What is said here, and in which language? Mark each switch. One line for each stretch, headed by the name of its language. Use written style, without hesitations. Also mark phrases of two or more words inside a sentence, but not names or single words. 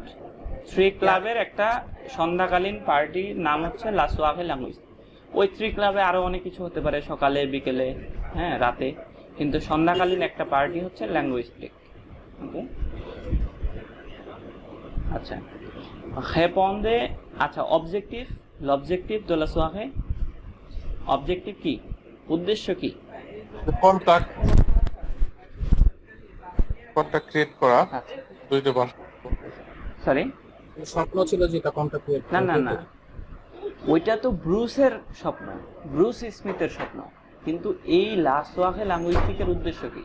Bangla: 3 ক্লাবের একটা সন্ধ্যাকালীন পার্টির নাম হচ্ছে লা সোয়াগে ল্যাঙ্গুইস্টিক। ওই 3 ক্লাবে আরো অনেক কিছু হতে পারে, সকালে, বিকেলে, হ্যাঁ, রাতে, কিন্তু সন্ধ্যাকালীন একটা পার্টি হচ্ছে ল্যাঙ্গুইস্টিক। ওকে, আচ্ছা, répondre, আচ্ছা, অবজেক্টিভ,
French: l'objectif de la soirée,
Bangla: অবজেক্টিভ কি, উদ্দেশ্য কি?
English: contact create
Bangla: করা, বুঝতে পারছো? সরি, স্বপ্ন ছিল যেটা
English: contact create,
Bangla: না না না, ওইটা তো ব্রুসের স্বপ্ন, ব্রুস স্মিথের স্বপ্ন, কিন্তু এই লা সোয়াখে ল্যাঙ্গুইস্টিকের উদ্দেশ্য কি?